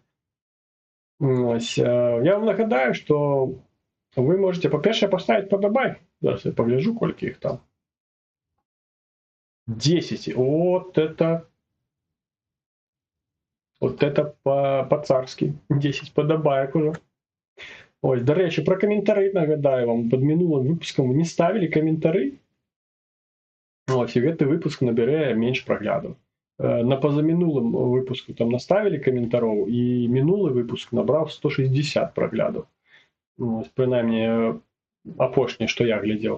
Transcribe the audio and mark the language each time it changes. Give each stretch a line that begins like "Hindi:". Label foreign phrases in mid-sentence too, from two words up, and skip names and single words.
Belarusian: Ось, я вам нагадаю, што вы можете, па-першае, паставіць падабайку. Зараз я погляжу, колькі іх там. 10.
Russian: Вот это по-царски.
Belarusian: 10 падабаек уже.
Ukrainian: Ось, до речі, про каментары нагадаю вам.
Belarusian: Пад мінулым выпускам вы не ставілі каментары. Ось, і гэты выпуск набярэ менш праглядаў. На пазамінулым выпуску там наставілі каментароў, і мінулы выпуск набраў 160 праглядаў. Ось, прынамсі, апошні, што я глядзеў.